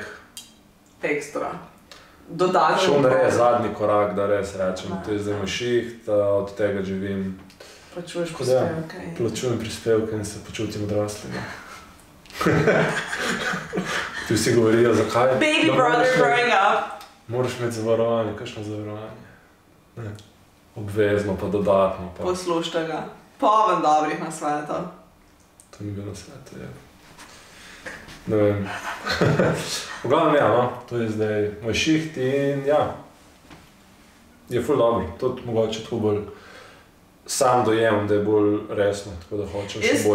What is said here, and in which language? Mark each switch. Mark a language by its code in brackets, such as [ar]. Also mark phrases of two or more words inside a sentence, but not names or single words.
[sl] Ekstra. Dodaten. šel narediti zadnji korak, da res rečem, to je zdaj moj šiht, od tega živim. Plačuješ Tako da ja, prispevke. plačujem prispevke in se počutim odraslega. Ti vsi govorijo, zakaj? [en] Baby brother growing up. [sl] Moraš imeti zavarovanje, kakšno zavarovanje? Ne. Obvezno, pa dodatno, pa Poslušajte ga. Poln dobrih nasvetov. to ni bilo sveto, je. Ne vem. V glavnem ja, no, to je zdaj moj šiht in ja, je ful dobro, tudi mogoče tako bolj sam dojemam, da je bolj resno, tako da hočem še bolj.